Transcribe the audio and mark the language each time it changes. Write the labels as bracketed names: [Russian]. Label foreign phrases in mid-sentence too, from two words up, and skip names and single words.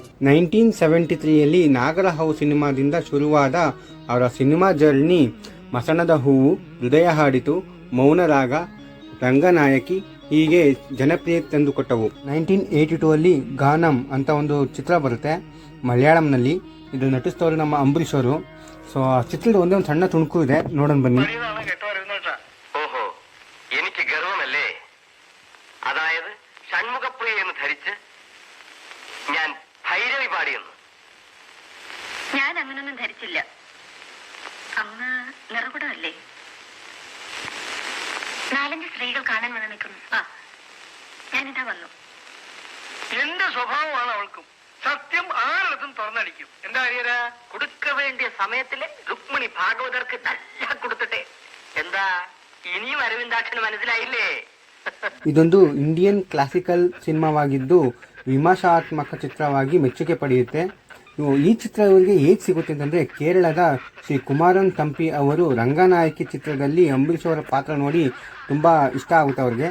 [Kannada] 1973ಯಲ್ಲಿ ನಾಗರ ಹಾವು ಸಿನಿಮಾದಿಂದ ಶುರುವಾದ ಅವರ [English] cinema journey [Kannada] ಮಸಣದ ಹೂವು, ಹೃದಯ ಹಾಡಿತು, ಮೌನರಾಗ, ರಂಗನಾಯಕಿ ಹೀಗೆ ಜನಪ್ರಿಯ ತಂದುಕೊಟ್ಟವು. 1982ಅಲ್ಲಿ ಗಾನಂ ಅಂತ ಒಂದು ಚಿತ್ರ ಬರುತ್ತೆ ಮಲಯಾಳಂನಲ್ಲಿ. ಇದು ನಟಿಸ್ತವರು ನಮ್ಮ ಅಂಬರೀಷ್ ಅವರು. ಸೊ ಆ ಚಿತ್ರದ ಒಂದೇ ಒಂದು ಸಣ್ಣ ತುಣುಕು ಇದೆ, ನೋಡೋಣ ಬನ್ನಿ. [Malayalam] ഓഹോ, എനിക്ക് ഗർവമല്ലേ? അതായത് ഷൺമുഖപ്രിയ എന്ന് ധരിച്ച് ഞാൻ ഭൈരവി പാടിയെന്ന്. ഞാൻ അങ്ങനൊന്നും ധരിച്ചില്ല. അന്ന് നിറകുടമല്ലേ? 4-5 സ്ത്രീകൾ കാണാൻ വന്ന് നിൽക്കുന്നു. ഞാനിതാ വന്നു. എന്റെ സ്വഭാവമാണ് അവൾക്കും. സത്യം ആരിടത്തും തുറന്നടിക്കും. എന്താ അറിയാ, കൊടുക്ക വേണ്ടിയ സമയത്തില് രുക്മിണി ഭാഗവതർക്ക് നല്ല കൊടുത്തിട്ടെ. എന്താ ഇനിയും അരവിന്ദാക്ഷന് മനസ്സിലായില്ലേ? [Kannada] ಇದೊಂದು [English] Indian classical [Kannada] ಸಿನಿಮಾವಾಗಿದ್ದು ವಿಮರ್ಶಾತ್ಮಕ ಚಿತ್ರವಾಗಿ ಮೆಚ್ಚುಗೆ ಪಡೆಯುತ್ತೆ. ಈ ಚಿತ್ರ ಇವರಿಗೆ ಹೇಗೆ ಸಿಗುತ್ತೆ ಅಂತಂದರೆ, ಕೇರಳದ ಶ್ರೀ ಕುಮಾರನ್ ತಂಪಿ ಅವರು ರಂಗನಾಯಕಿ ಚಿತ್ರದಲ್ಲಿ ಅಂಬರೀಷ್ ಅವರ ಪಾತ್ರ ನೋಡಿ ತುಂಬ ಇಷ್ಟ ಆಗುತ್ತೆ ಅವ್ರಿಗೆ.